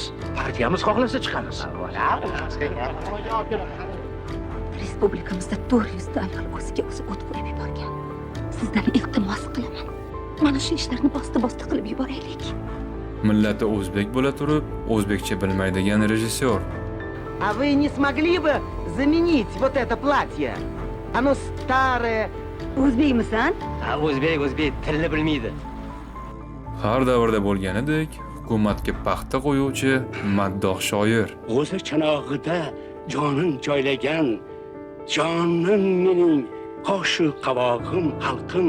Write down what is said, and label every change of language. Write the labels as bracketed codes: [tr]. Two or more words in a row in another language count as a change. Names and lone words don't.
[uz] Partiyamiz xohlasa chiqamiz. Respublikamizda 400 ta ayol o'ziga o'zi o't qo'yib yuborgan. Sizdan iltimos qilaman. Mana shu ishlarni bosti qilib yuboraylik. Millati o'zbek bo'la turib, o'zbekcha bilmaydigan rejissyor. [ru] А вы не смогли бы заменить вот это платье? Оно старое. [uz] O'zbekmisan? Ha, o'zbek tilni bilmaydi. Har davrda bo'lganidek, hukumatga paxta qo'yuvchi maddoh shoir. O'zi chanog'ida jonin joylagan, jonim mening qoshu qavog'im xalqim.